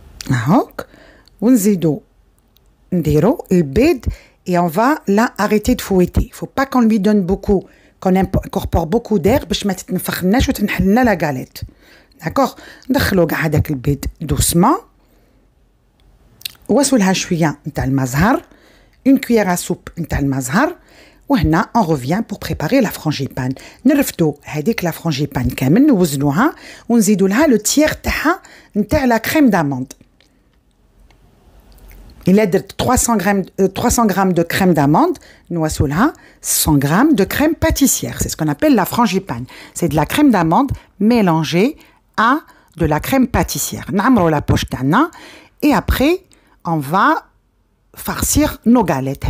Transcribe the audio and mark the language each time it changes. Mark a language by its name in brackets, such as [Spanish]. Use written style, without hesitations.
[Arabic] هاك ونزيدو نديرو البيض [French] et on va là arrêter de fouetter. Il faut pas qu'on lui donne beaucoup, qu'on incorpore beaucoup d'air [Arabic] باش ما تتنفخناش وتنحلنا [French] la galette. D'accord? [Arabic] ندخلو كاع هذاك البيض doucement. واسو لها شوية نتاع المزهر. [French] Une cuillère à soupe [Arabic] نتاع المزهر. وهنا [French] on revient pour préparer la frangipane. [Arabic] نرفدو هذيك [French] la frangipane [Arabic] كامل نوزنوها ونزيدو لها [French] le tiers [Arabic] تاعها نتاع [French] la crème d'amande. Il a 300 g de crème d'amande, nous avons 100 g de crème pâtissière. C'est ce qu'on appelle la frangipane. C'est de la crème d'amande mélangée à de la crème pâtissière. Namro la poche tana et après on va farcir nos galettes.